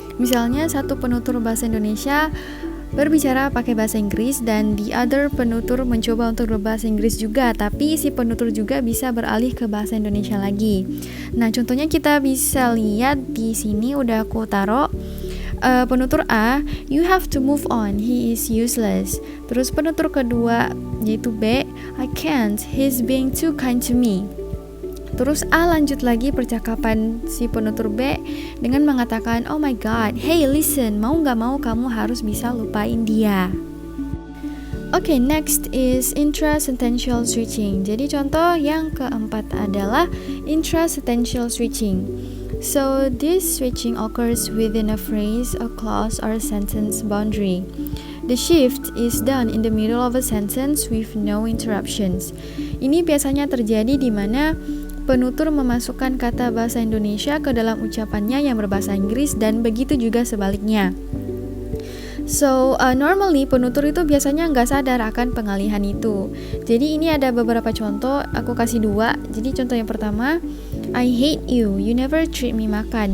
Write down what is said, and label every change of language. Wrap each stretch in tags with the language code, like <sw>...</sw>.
<id>Misalnya, satu penutur bahasa Indonesia berbicara pakai bahasa Inggris dan</id> <en>the other</en> <id>penutur mencoba untuk berbahasa Inggris juga, tapi si penutur juga bisa beralih ke bahasa Indonesia lagi. Nah, contohnya kita bisa lihat di sini udah aku taruh. Penutur A,</id> <en>you have to move on, he is useless.</en> <id>Terus penutur kedua yaitu B,</id> <en>I can't, he's being too kind to me.</en> <id>Terus A lanjut lagi percakapan si penutur B dengan mengatakan,</id> <en>oh my god, hey listen,</en> <id>mau gak mau kamu harus bisa lupain dia.</id> <en>Okay, next is intrasentential switching.</en> <id>Jadi contoh yang keempat adalah intrasentential switching.</id> <en>So, this switching occurs within a phrase, a clause, or a sentence boundary. The shift is done in the middle of a sentence with no interruptions.</en> <id>Ini biasanya terjadi di mana penutur memasukkan kata bahasa Indonesia ke dalam ucapannya yang berbahasa Inggris dan begitu juga sebaliknya. So, normally penutur itu biasanya nggak sadar akan pengalihan itu. Jadi ini ada beberapa contoh, aku kasih 2. Jadi contoh yang pertama,</id> <en>I hate you, you never treat me</en> <id>makan.</id>